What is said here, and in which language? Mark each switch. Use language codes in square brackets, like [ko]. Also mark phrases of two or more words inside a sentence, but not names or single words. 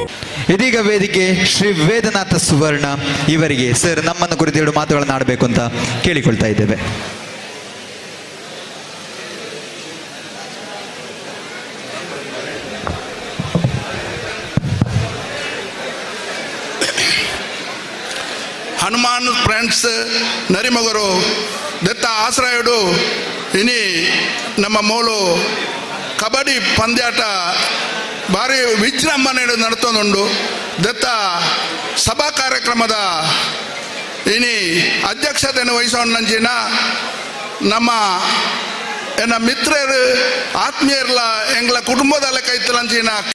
[kn] ಇದೀಗ ವೇದಿಕೆ ಶ್ರೀ ವೇದನಾಥ ಸುವರ್ಣ ಇವರಿಗೆ ಸರ್ ನಮ್ಮನ್ನು ಕುರಿತು 2 ಮಾತುಗಳನ್ನು ಆಡಬೇಕು ಅಂತ ಕೇಳಿಕೊಳ್ತಾ ಇದ್ದೇವೆ. [tcy] ಹನುಮಾನ್ ಫ್ರೆಂಡ್ಸ್ ನರಿಮಗರು ದತ್ತ ಆಶ್ರಯಡು ಇನಿ ನಮ್ಮ ಮೂಲು ಕಬಡ್ಡಿ ಪಂದ್ಯಾಟ ಭಾರಿ ವಿಜೃಂಭಣೆ ನಡ್ತೊಂದುಂಡು. ದತ್ತ ಸಭಾ ಕಾರ್ಯಕ್ರಮದ ಇನಿ ಅಧ್ಯಕ್ಷತೆಯನ್ನು ವಹಿಸೋಣಂಚಿನ ನಮ್ಮ ಎನ್ನ ಮಿತ್ರರು ಆತ್ಮೀಯರ್ಲ ಎಂಗ್ಲ ಕುಟುಂಬದಲ್ಲ ಕೈತಲಂಚಿನ